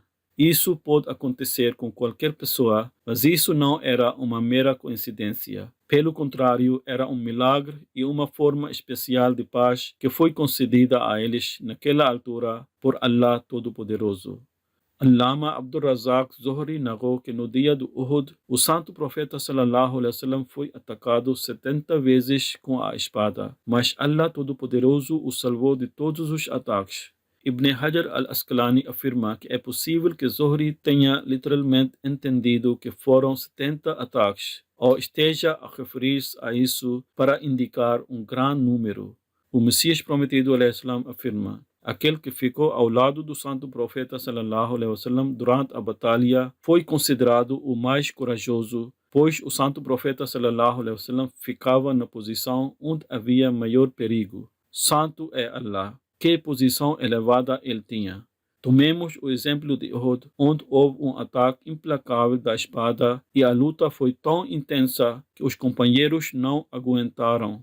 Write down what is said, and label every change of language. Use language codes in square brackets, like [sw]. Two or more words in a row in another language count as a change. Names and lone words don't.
[pt] Isso pode acontecer com qualquer pessoa, mas isso não era uma mera coincidência. Pelo contrário, era um milagre e uma forma especial de paz que foi concedida a eles naquela altura por Allah Todo-Poderoso. Allama Abdul Razak Zohri narrou que no dia do Uhud, o santo profeta [ar] صلى الله عليه وسلم [pt] foi atacado 70 vezes com a espada, mas Allah Todo-Poderoso o salvou de todos os ataques. Ibn Hajar al-Asqalani afirma que é possível que Zohri tenha literalmente entendido que foram 70 ataques, ou esteja a referir-se a isso para indicar um grande número. O Messias prometido al-Islam afirma: aquele que ficou ao lado do santo profeta [ar] صلى الله عليه وسلم [pt] durante a batalha foi considerado o mais corajoso, pois o santo profeta [ar] صلى الله عليه وسلم [pt] ficava na posição onde havia maior perigo. Santo é Allah. Que posição elevada ele tinha. Tomemos o exemplo de Uhud, onde houve um ataque implacável da espada e a luta foi tão intensa que os companheiros não aguentaram.